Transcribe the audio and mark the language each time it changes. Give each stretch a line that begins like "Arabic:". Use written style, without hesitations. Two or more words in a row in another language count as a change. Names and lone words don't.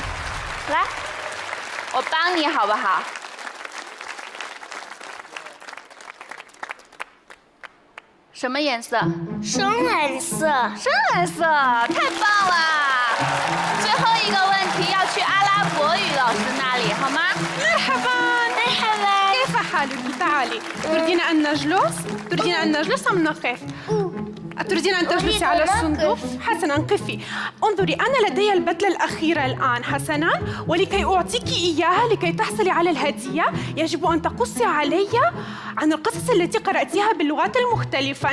Chinese: 来，我帮你好不好？什么颜色？深蓝色。深蓝色，太棒了！最后一个问题要去阿拉伯语老师那里，好吗？
Arabic: مرحبا. كيف حالك؟ تعالي. تريدين أن نجلس أم نقف؟ أتريدين أن تجلسي على أريد أن الصندوق؟ أقف. حسناً قفي. انظري، أنا لدي البدلة الأخيرة الآن حسناً، ولكي أعطيك إياها لكي تحصلي على الهدية يجب أن تقصي علي عن القصص التي قرأتيها باللغات المختلفة.